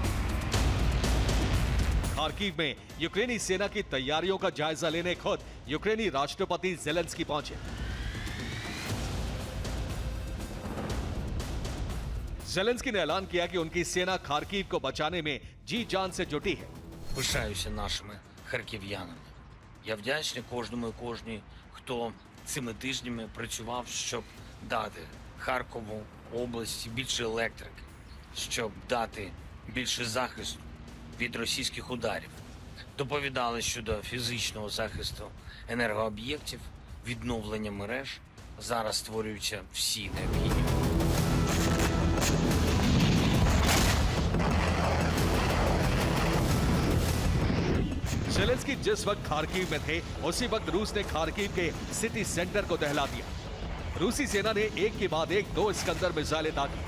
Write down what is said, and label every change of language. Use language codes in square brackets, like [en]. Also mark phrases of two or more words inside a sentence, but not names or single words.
[hi] खार्किव में यूक्रेनी सेना की तैयारियों का जायजा लेने खुद यूक्रेनी राष्ट्रपति ज़ेलेंस्की पहुंचे। जेलेंस्की ने ऐलान किया कि उनकी सेना खार्किव को बचाने में जी जान से जुटी है। [uk] Пишаюся нашими харків'янами. Я вдячний кожному і кожній, хто цими тижнями працював, щоб дати Харкову області більше електрики, щоб дати більше захисту від російських ударів. Доповідали щодо фізичного захисту енергооб'єктів, відновлення мереж. Зараз створюються всі необхідні. [hi] जेलेंस्की जिस वक्त खार्किव में थे उसी वक्त रूस ने खार्किव के [en] city center [hi] को दहला दिया। रूसी सेना ने एक के बाद एक 2 इस्कंदर मिसाइलें दागी।